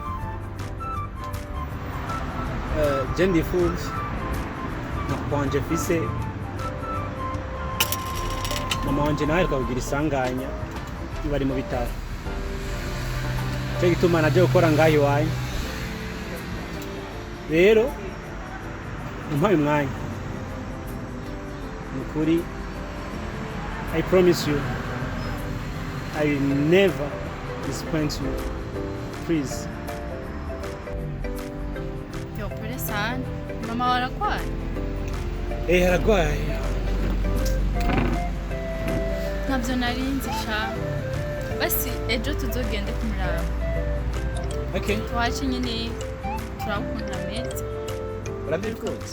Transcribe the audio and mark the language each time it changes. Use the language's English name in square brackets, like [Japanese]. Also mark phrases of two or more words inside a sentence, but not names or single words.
[Rundi] Je ndifuza nakwanje fise mama wanje nawe akavugira isanganya bari mu bitaro cyo gituma naje gukora ngaho iwanyu rero umpaye umwanya nukuri [English] I promise you I will never disappoint you. [Rundi] Please. [Swahili] Yo, pole sana. [Rundi] Mama waragwaye? Aragwaye. Ntabyo nari nzi sha. Basi ejo tuzogende kumuraba. Okay. Twaje nyine turakunda meza. Urabikunze?